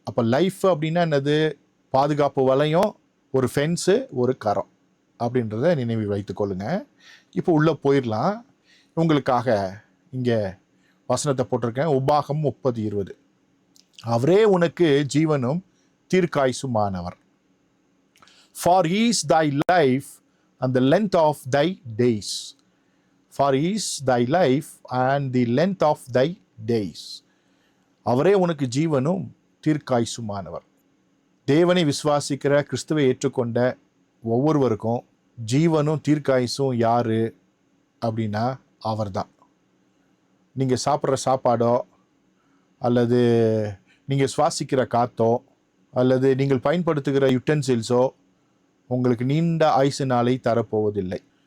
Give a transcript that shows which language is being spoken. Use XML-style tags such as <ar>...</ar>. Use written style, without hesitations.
<ta>அப்போ லைஃப் அப்படின்னா என்னது? பாதுகாப்பு வளையம், ஒரு ஃபென்ஸு, ஒரு கரம் அப்படின்றத நினைவு வைத்துக்கொள்ளுங்க. இப்போ உள்ளே போயிடலாம். உங்களுக்காக இங்கே வசனத்தை போட்டிருக்கேன். உபாகம் 30:20. அவரே உனக்கு ஜீவனும் தீர்க்காயுசுமானவர்.</ta> <en>For he is thy life and the length of thy days. For he is thy life and the length of thy days.</en> <ta>அவரே உனக்கு ஜீவனும் தீர்க்காயுசுமானவர். தேவனை விசுவாசிக்கிற, கிறிஸ்துவை ஏற்றுக்கொண்ட ஒவ்வொருவருக்கும் ஜீவனும் தீர்க்காயுசும் யாரு அப்படின்னா அவர் தான். நீங்கள் சாப்பிட்ற சாப்பாடோ, அல்லது நீங்கள் சுவாசிக்கிற காற்றோ, அல்லது நீங்கள் பயன்படுத்துகிற யுட்டென்சில்ஸோ உங்களுக்கு நீண்ட ஆயுசு நாளை தரப்போவதில்லை.</ta>